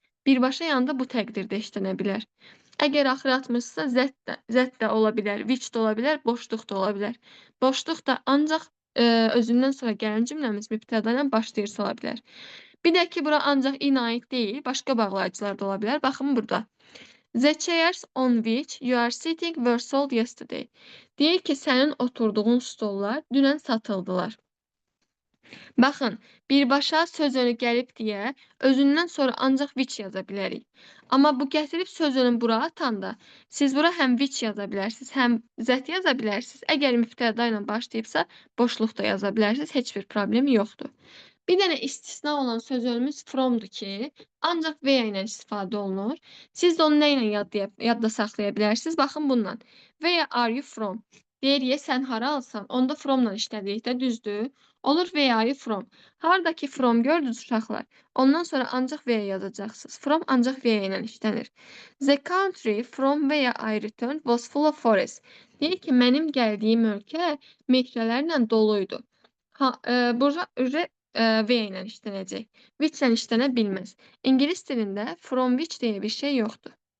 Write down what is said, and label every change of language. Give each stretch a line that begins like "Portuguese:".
Azerbaijani: Birbaşa yanında bu təqdirdə işlənə bilər. Əgər axıra atmışsa zət də ola bilər, which də ola bilər, boşluq da ola bilər. Boşluq da ancaq özündən sonra gələn cümləmiz mübtəda ilə başlayırsa ola bilər. Bir də ki, bura ancaq in aid deyil, başqa bağlayıcılar da ola bilər. Baxın burada.
English: The chairs on which you are sitting were sold yesterday.
Azerbaijani: Deyir ki, sənin oturduğun stollar dünən satıldılar. Baxın, birbaşa söz önü gəlib deyə özündən sonra ancaq which yaza bilərik. Amma bu gətirib söz önü bura atanda siz bura həm which yaza bilərsiniz, həm zət yaza bilərsiniz. Əgər mübtəda ilə başlayıbsa, boşluq da yaza bilərsiniz, heç bir problemi yoxdur. Bir dənə istisna olan söz önümüz fromdur ki, ancaq where ilə istifadə olunur. Siz də onu nə ilə yadda saxlaya bilərsiniz? Baxın bundan.
English: Where are you from?
Azerbaijani: Deyir, sən hara alsan? Onda fromla işlədikdə düzdür. Olur
English: where are you from?
Azerbaijani: Haradakı from gördünüz uşaqlar. Ondan sonra ancaq where yazacaqsınız. From ancaq where ilə işlənir.
English: The country from where I returned was full of forest.
Azerbaijani: Deyir ki, mənim gəldiyim ölkə meşələrlə doluydu. Burada where ilə işlənəcək. Which ilə işlənə bilməz. İngilis dilində from which deyə bir şey yoxdur.